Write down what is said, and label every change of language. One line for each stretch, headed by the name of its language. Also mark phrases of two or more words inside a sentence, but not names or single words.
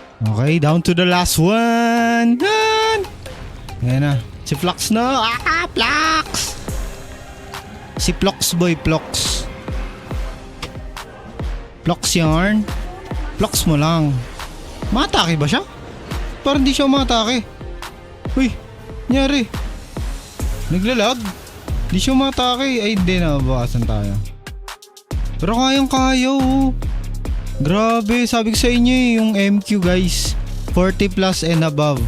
English: Okay, down to the last one.
Filipino: Yan. Ayan na. Si Flux na. Flux! Si Flux boy, Flux. Flux yarn. Flux mo lang. Matake ba siya? Parang di siya matake. Uy, nangyari. Naglalag. Di siya matake. Ay, di na. Bawasan tayo. Pero kayang-kaya oh. Grabe, sabi ko sa inyo yung MQ guys, 40
English: plus and above.